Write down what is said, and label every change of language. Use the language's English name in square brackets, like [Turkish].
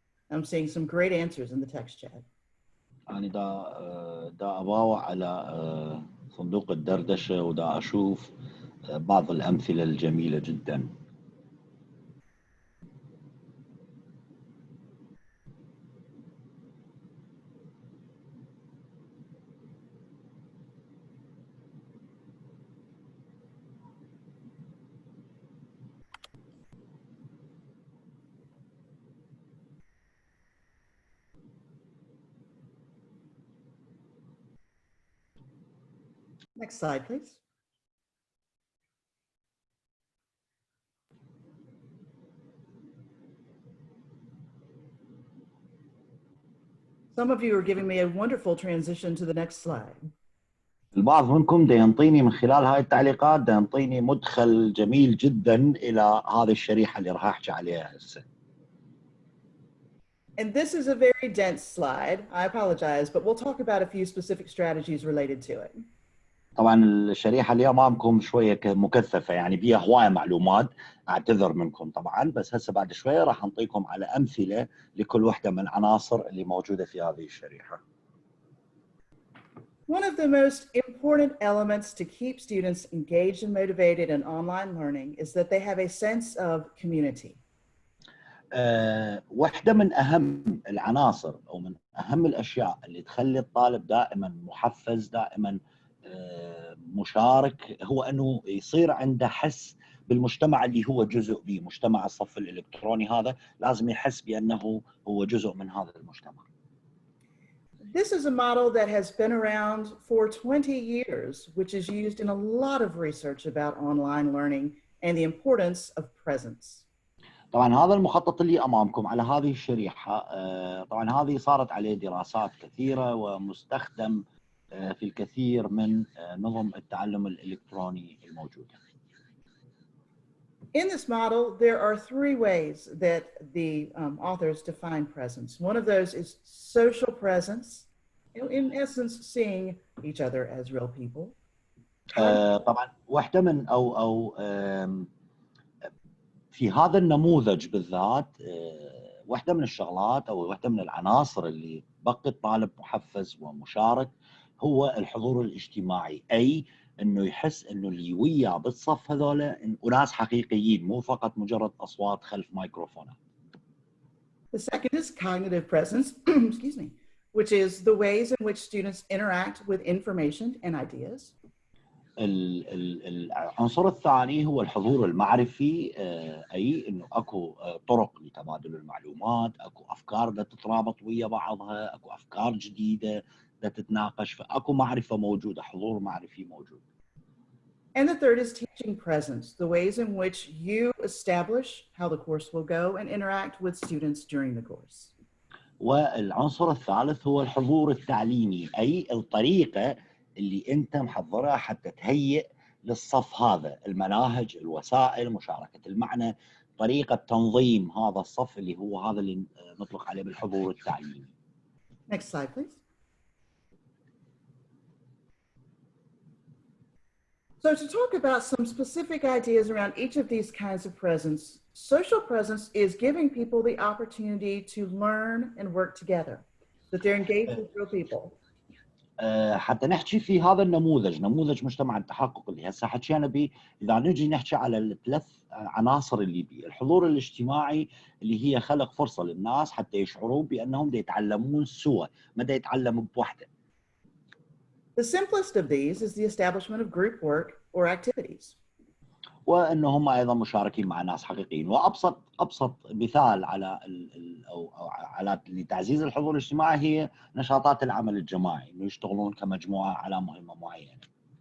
[English] I'm seeing some great answers in the text chat. [Arabic] أنا دا أباوع على صندوق الدردشة ودا أشوف بعض الأمثلة الجميلة جدا. [English] Next slide, please. Some of you are giving me a wonderful transition to the next slide. [Arabic] البعض منكم دا ينطيني من خلال هاي التعليقات دا ينطيني مدخل جميل جدا إلى هذه الشريحة اللي راح أحكي عليها هسه. [English] And this is a very dense slide. I apologize, but we'll talk about a few specific strategies related to it. [Arabic] طبعا الشريحة اللي أمامكم شوية مكثفة يعني بيها هواية معلومات، أعتذر منكم طبعا، بس هسه بعد شوية راح أنطيكم على أمثلة لكل وحدة من العناصر اللي موجودة في هذه الشريحة. [English] One of the most important elements to keep students engaged and motivated in online learning is that they have a sense of community. [Arabic] واحدة من أهم العناصر أو من أهم الأشياء اللي تخلي الطالب دائما محفز، دائما مشارك، هو أنه يصير عنده حس بالمجتمع اللي هو جزء به، مجتمع الصف الإلكتروني هذا لازم يحس بأنه هو جزء من هذا المجتمع. [English] This is a model that has been around for 20 years, which is used in a lot of research about online learning and the importance of presence. [Arabic] طبعا هذا المخطط اللي أمامكم على هذه الشريحة طبعا هذه صارت عليه دراسات كثيرة ومستخدم في الكثير من نظم التعلم الإلكتروني الموجودة. [English] In this model, there are three ways that the authors define presence. One of those is social presence, in essence, seeing each other as real people. [Arabic] طبعا واحدة من أو في هذا النموذج بالذات واحدة من الشغلات أو واحدة من العناصر اللي تبقي الطالب محفز ومشارك هو الحضور الاجتماعي، أي انه يحس انه اللي وياه بالصف هذول اناس حقيقيين مو فقط مجرد اصوات خلف مايكروفونات. [English] The second is cognitive presence, excuse me, which is the ways in which students interact with information and ideas. [Arabic] العنصر الثاني هو الحضور المعرفي، اي انه اكو طرق لتبادل المعلومات، اكو افكار بدها تترابط ويا بعضها، اكو افكار جديده بدها تتناقش، فاكو معرفه موجوده، حضور معرفي موجود. [English] And the third is teaching presence, the ways in which you establish how the course will go and interact with students during the course. [Arabic] والعنصر الثالث هو الحضور التعليمي، أي الطريقة اللي أنت محضرها حتى تهيئ للصف هذا، المناهج، الوسائل، مشاركة المعنى، طريقة تنظيم هذا الصف اللي هو هذا اللي نطلق عليه بالحضور التعليمي. [English] Next slide, please. So to talk about some specific ideas around each of these kinds of presence, social presence is giving people the opportunity to learn and work together, that they're engaged with real people. [Arabic] حتى نحكي في هذا النموذج، نموذج مجتمع التحقق اللي هسه حكينا به، اذا نجي نحكي على الثلاث عناصر اللي بيه، الحضور الاجتماعي اللي هي خلق فرصه للناس حتى يشعروا بانهم دا يتعلمون سوا، ما دا يتعلموا بوحده. [English] The simplest of these is the establishment of group work or activities. [Arabic] وانه هم ايضا مشاركين مع ناس حقيقيين، وابسط مثال على او على لتعزيز الحضور الاجتماعي هي نشاطات العمل الجماعي، انه يشتغلون كمجموعه على مهمه معينه.